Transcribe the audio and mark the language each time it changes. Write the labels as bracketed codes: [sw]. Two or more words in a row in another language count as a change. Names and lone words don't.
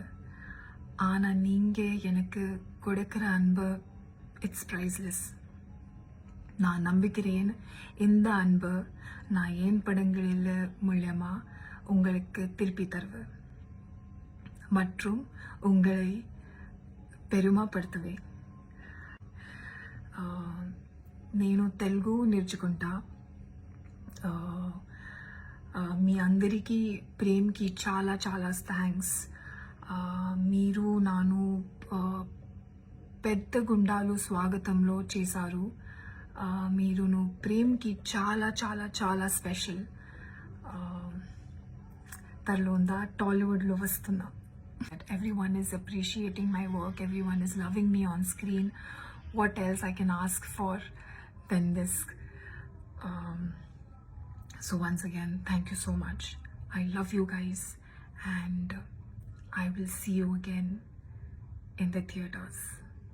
[ta] ஆனால் நீங்கள் எனக்கு கொடுக்குற அன்பு [en] it's priceless. [ta] நான் நம்புகிறேன் இந்த அன்பு நான் என் படங்களில் மூலமாக உங்களுக்கு திருப்பி தருவேன் மற்றும் உங்களை పెరుమాపడుతుంది. [te] నేను తెలుగు నేర్చుకుంటా. మీ అందరికీ ప్రేమ్కి చాలా చాలా థ్యాంక్స్. మీరు నాను పెద్ద గుండాలు స్వాగతంలో చేశారు. మీరును ప్రేమ్కి చాలా చాలా చాలా స్పెషల్. తర్లోందా టాలీవుడ్లో వస్తున్నా. [en] That everyone is appreciating my work, everyone is loving me on screen. What else I can ask for than this? So once again, thank you so much. I love you guys, and I will see you again in the theaters.